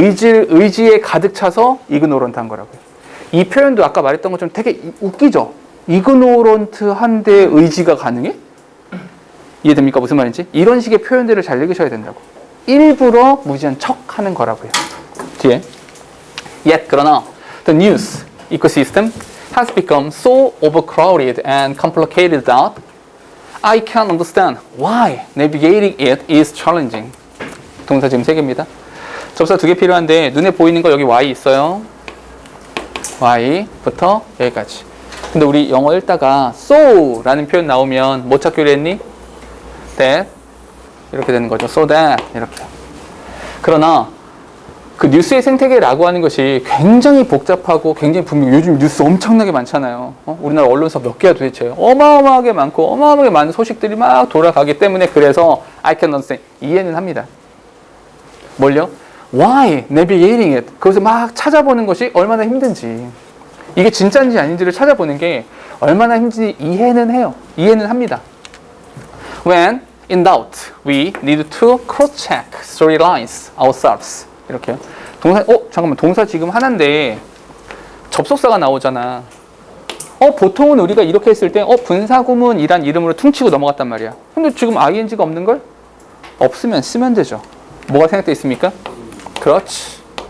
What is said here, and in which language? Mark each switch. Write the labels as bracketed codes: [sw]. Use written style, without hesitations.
[ko] 의지에 가득 차서 이그노런트한 거라고요. 이 표현도 아까 말했던 것처럼 되게 웃기죠. 이그노런트한데 의지가 가능해? 이해됩니까? 무슨 말인지? 이런 식의 표현들을 잘 읽으셔야 된다고. 일부러 무지한 척하는 거라고요. 뒤에. [en] Yet [ko] 그러나 [en] the news ecosystem has become so overcrowded and complicated that I can't understand why navigating it is challenging. [ko] 동사 지금 3개입니다. 접사 2개 필요한데 눈에 보이는 거 여기 Y 있어요. Y부터 여기까지. 근데 우리 영어 읽다가 so 라는 표현 나오면 뭐 찾기로 했니? that 이렇게 되는 거죠. so that 이렇게. 그러나 그 뉴스의 생태계라고 하는 것이 굉장히 복잡하고 굉장히 분명 요즘 뉴스 엄청나게 많잖아요. 우리나라 언론사 몇 개야 도대체. 어마어마하게 많고 어마어마하게 많은 소식들이 막 돌아가기 때문에 그래서 [en] I can understand. [ko] 이해는 합니다. 뭘요? [en] Why navigating it? [ko] 그것을 막 찾아보는 것이 얼마나 힘든지. 이게 진짜인지 아닌지를 찾아보는 게 얼마나 힘든지 이해는 해요. 이해는 합니다. [en] When in doubt, we need to cross-check storylines ourselves. [ko] 이렇게요. 동사, 잠깐만. 동사 지금 하나인데 접속사가 나오잖아. 보통은 우리가 이렇게 했을 때 분사구문이란 이름으로 퉁치고 넘어갔단 말이야. 근데 지금 ing가 없는 걸? 없으면 쓰면 되죠. 뭐가 생각되어 있습니까? 그렇지.